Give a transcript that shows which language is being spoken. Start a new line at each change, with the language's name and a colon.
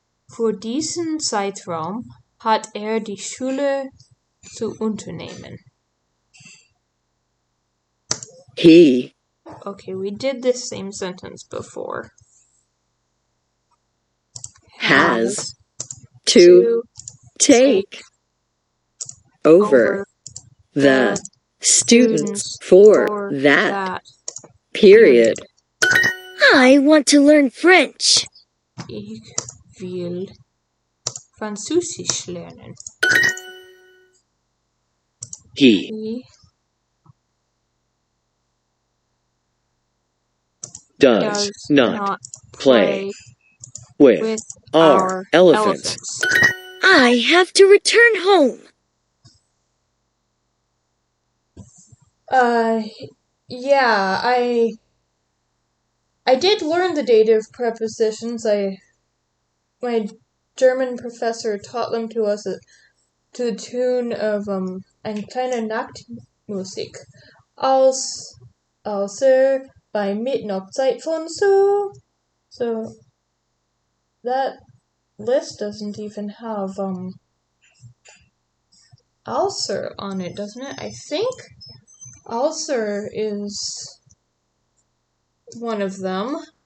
German: Für diesen Zeitraum hat die Schule zu unternehmen.
English: He Okay, we did this same sentence before. has to take over the students for that period. I want to learn French.
German: Ich will Französisch lernen.
English: He Does does not play with with our elephants. I have to return home. Yeah, I did learn the dative prepositions. My German professor taught them to us to the tune of Eine kleine Nachtmusik.
German: Außer bei Mitternachtszeit von so.
English: So that list doesn't even have außer on it, doesn't it? I think außer is one of them.